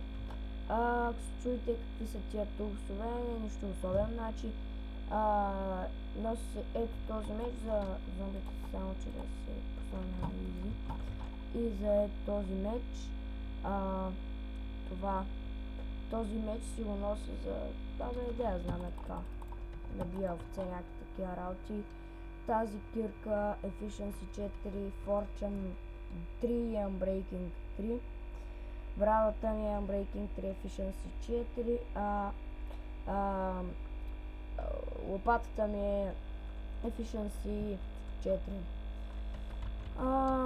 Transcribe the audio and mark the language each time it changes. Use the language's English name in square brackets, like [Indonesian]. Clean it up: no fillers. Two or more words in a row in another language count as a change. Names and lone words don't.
[Bulgarian] Ако се чуете какви са тия тулсове, нищо особено, значи носи ето този меч за зомбите, само че да се посълня на изи. И за ето този меч, този меч си го нося за идея, знам така, да бия овце, някакви такива работи. Тази кирка Efficiency 4, Fortune 3 и Unbreaking 3. Брадата ми е Unbreaking 3, Efficiency 4, лопатата ми е Efficiency 4.